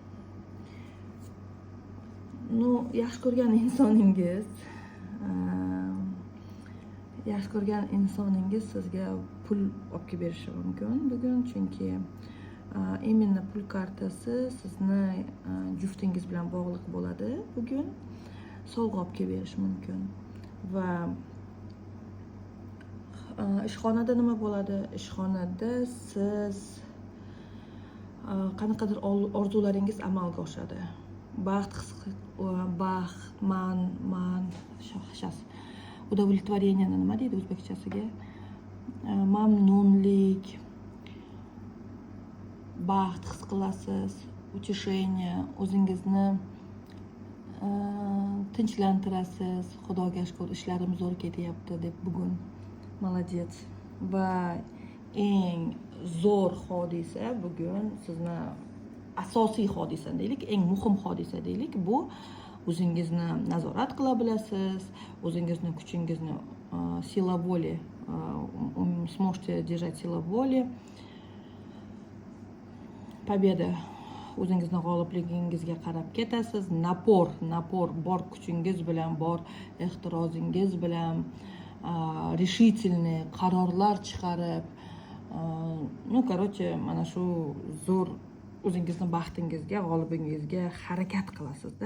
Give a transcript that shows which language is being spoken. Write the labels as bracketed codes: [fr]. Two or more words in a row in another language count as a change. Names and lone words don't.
[uz] Yaxshi ko'rgan insoningiz sizga pul olib kelib berishi mumkin bugun, chunki именно pul kartasi sizni juftingiz bilan bog'liq bo'ladi bugun. Sovg'a olib kelib berishi mumkin. Va ishxonada nima bo'ladi? Ishxonada siz qanaqadir orzularingiz amalga oshadi. [ru] Сейчас удовлетворение [uz] nima deydi o'zbekchasiga? Mamnunlik, baxt his qilasiz, утешение, o'zingizni tinchlantirasiz. Xudoga shukr, ishlarim zo'r ketyapti deb bugun. Молодец. Va eng zo'r hodisa bugun sizni asosiy hodisa deylik, eng muhim hodisa deylik, bu o'zingizni nazorat qila bilasiz, o'zingizni kuchingizni, [ru] сила воли, сможете держать сила воли. [uz] Победа, o'zingizni g'olibligingizga qarab ketasiz. Napor, bor kuchingiz bilan, bor ehtirozingiz bilan, решительный qarorlar chiqarib, короче, mana shu zo'r o'zingizni baxtingizga, g'olibingizga harakat qilasizda.